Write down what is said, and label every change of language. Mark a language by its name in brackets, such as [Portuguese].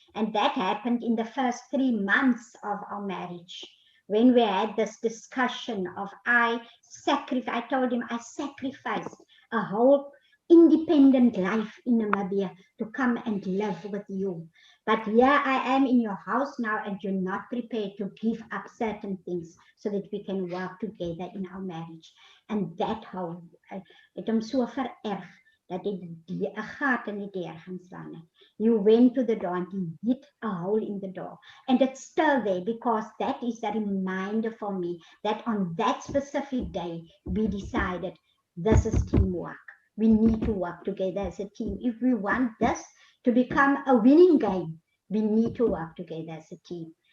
[English] And that happened in the first 3 months of our marriage when we had this discussion of I told him I sacrificed a whole independent life in Namibia to come and live with you. But here I am in your house now, and you're not prepared to give up certain things so that we can work together in our marriage. And that how [Afrikaans] het hom so vererg dat hy die 'n gat in die deur gaan slaan het. [English] You went to the door and you hit a hole in the door. And it's still there because that is a reminder for me that on that specific day we decided this is teamwork. We need to work together as a team. If we want this to become a winning game, we need to work together as a team.